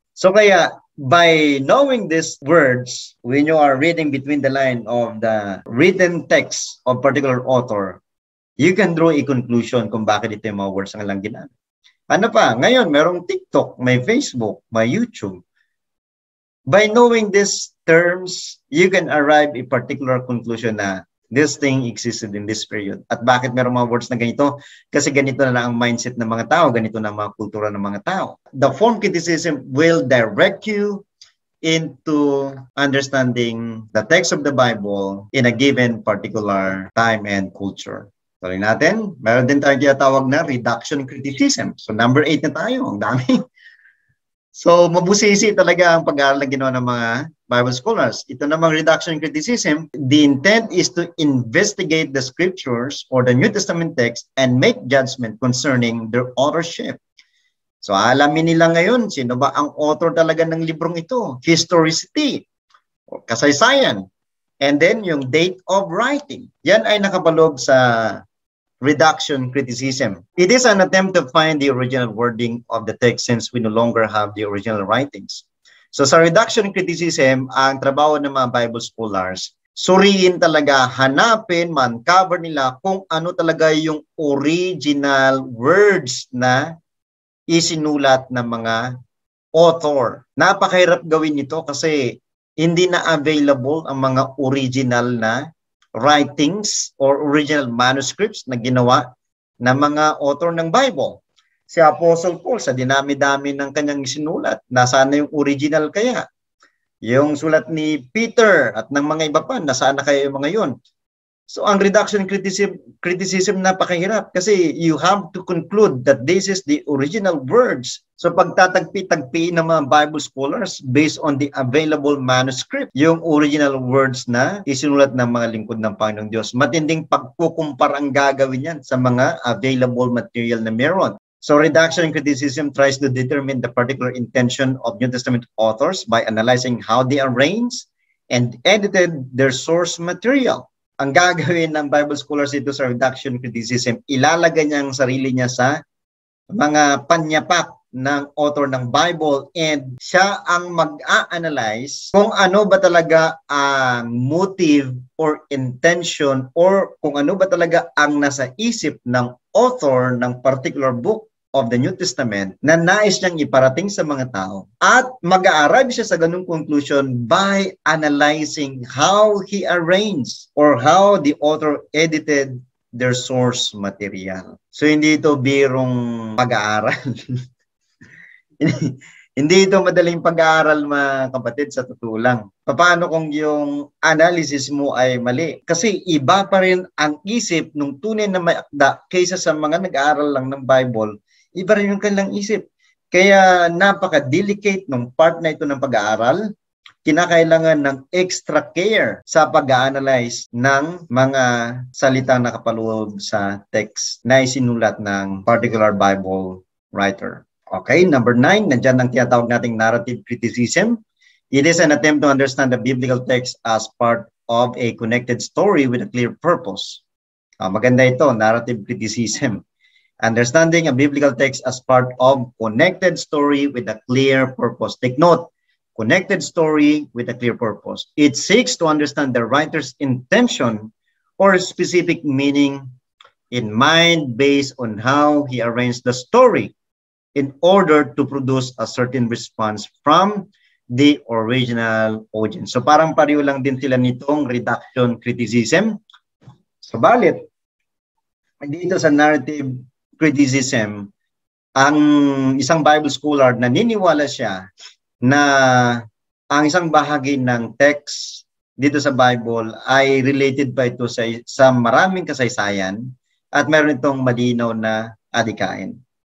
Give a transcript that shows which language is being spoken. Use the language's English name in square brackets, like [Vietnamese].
[English] So kaya, by knowing these words, when you are reading between the line of the written text of particular author, you can draw a conclusion [Filipino] kung bakit ito yung mga words ang lang ginamit. Ano pa? [English] Ngayon, merong TikTok, may Facebook, may YouTube. By knowing these terms, you can arrive a particular conclusion na this thing existed in this period. [Filipino] At bakit merong mga words na ganito? Kasi ganito na lang ang mindset ng mga tao, ganito na ang mga kultura ng mga tao. [English] The form criticism will direct you into understanding the text of the Bible in a given particular time and culture. [Filipino] Tuloy natin, meron din tayong tinatawag na reduction criticism. So number 8 na tayo, ang dami. So, mabusisi talaga ang pag-aaral na ginawa ng mga Bible scholars. Ito namang [English] reduction criticism, the intent is to investigate the scriptures or the New Testament text and make judgment concerning their authorship. [Filipino] So, alamin nila ngayon, sino ba ang author talaga ng librong ito? [English] Historicity, o kasaysayan, and then yung date of writing. [Filipino] Yan ay nakapaloob sa reduction criticism. [English] It is an attempt to find the original wording of the text since we no longer have the original writings. [Filipino] So sa reduction criticism, ang trabaho ng mga Bible scholars, suriin talaga, hanapin, man-cover nila kung ano talaga yung original words na isinulat ng mga author. Napakahirap gawin ito kasi hindi na available ang mga original na writings or original manuscripts na ginawa ng mga author ng Bible. Si Apostle Paul, sa dinami-dami ng kanyang isinulat, nasaan na yung original kaya? Yung sulat ni Peter at ng mga iba pa, nasaan na kaya yung mga yun? So ang reduction criticism napakahirap kasi [English] you have to conclude that this is the original words. [Filipino] So pagtatagpi-tagpi ng mga Bible scholars based on the available manuscript, yung original words na isinulat ng mga lingkod ng Panginoong Diyos. Matinding pagkukumpara ang gagawin yan sa mga available material na meron. [English] So reduction criticism tries to determine the particular intention of New Testament authors by analyzing how they arranged and edited their source material. [Filipino] Ang gagawin ng Bible scholars dito sa reduction criticism, ilalagay niya ang sarili niya sa mga panyapak ng author ng Bible and siya ang mag-a-analyze kung ano ba talaga ang motive or intention or kung ano ba talaga ang nasa isip ng author ng particular book of the New Testament na nais niyang iparating sa mga tao. At mag-a-arrive siya sa ganung conclusion [English] by analyzing how he arranged or how the author edited their source material. [Filipino] So hindi ito birong pag-aaral. Hindi ito madaling pag-aaral, mga kapatid, sa totoo lang. Paano kung yung analysis mo ay mali? Kasi iba pa rin ang isip ng tunay na may akda kaysa sa mga nag-aaral lang ng Bible. Iba rin yung kanilang isip. Kaya napaka-delicate ng part na ito ng pag-aaral. Kinakailangan ng extra care sa pag-a-analyze ng mga salitang nakapaloob sa text na isinulat ng particular Bible writer. Okay, number 9, nandyan ang tinatawag nating narrative criticism. [English] It is an attempt to understand the biblical text as part of a connected story with a clear purpose. [Filipino] Maganda ito, [English] narrative criticism. Understanding a biblical text as part of connected story with a clear purpose. Take note, connected story with a clear purpose. It seeks to understand the writer's intention or specific meaning in mind based on how he arranged the story in order to produce a certain response from the original audience. [Filipino] So parang pareho lang din sila nitong reduction criticism. Subalit, dito sa narrative criticism, ang isang Bible scholar naniniwala siya na ang isang bahagi ng text dito sa Bible ay related pa ito sa maraming kasaysayan at meron itong malinaw na adhikain.